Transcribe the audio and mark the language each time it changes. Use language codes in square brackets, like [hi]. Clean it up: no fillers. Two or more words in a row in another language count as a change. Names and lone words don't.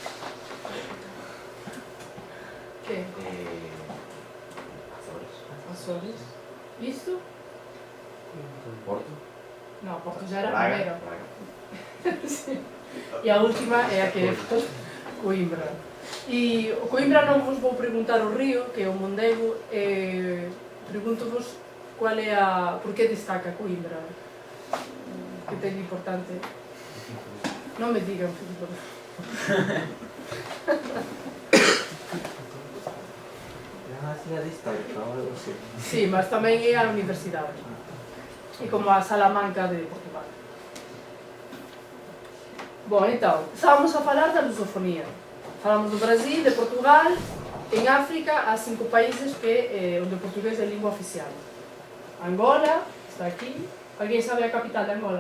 [pt] Que? Açores. Isto? Porto. Não, Porto já era a Braga. primeira. Sim. E a última é a que é Coimbra. [gl] E o Coimbra non vos vou preguntar o río, que é o Mondego, pergunto-vos qual é a... por que destaca Coimbra? Que ten importante? Non me digan, Filipe. É unha cidade histórica, ou algo así. Sí, mas tamén é a universidade. E como a Salamanca de Portugal. [pt] Bom, então, estávamos a falar da lusofonía. Falamos do Brasil, de Portugal. En África há 5 países onde o portugués é língua oficial. Angola, está aquí. [gl] Alguén sabe a capital de Angola?